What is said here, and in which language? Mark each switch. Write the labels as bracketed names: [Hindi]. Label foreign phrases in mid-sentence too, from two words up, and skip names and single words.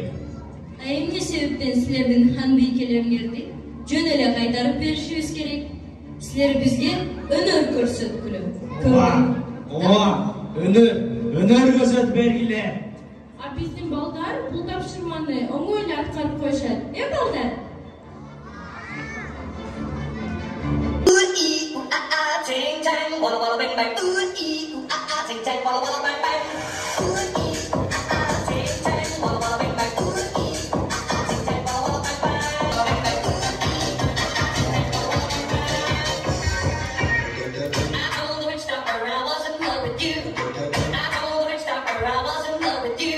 [Kyrgyz] Эмне себептен силердин хан бийкелериңерди жөн эле кайтарып беришибиз керек? Силер бизге өнөр көрсөткүлө. Ооба, өнөр көрсөтүп бергиле. А биздин балдар бул тапшырманы оңой эле аткарып коюшат. Балдар? [English] Ting tang, walla walla bang bang. Ooh ee, ooh ah ah, ting tang, walla walla bang bang. Ooh ee, ooh ah ah, ting tang, walla walla bang bang. Ooh ee, ooh ah ah, ting tang, walla walla bang bang. Bang bang. I told the witch doctor I was in love with you. I told the witch doctor I was in love with you.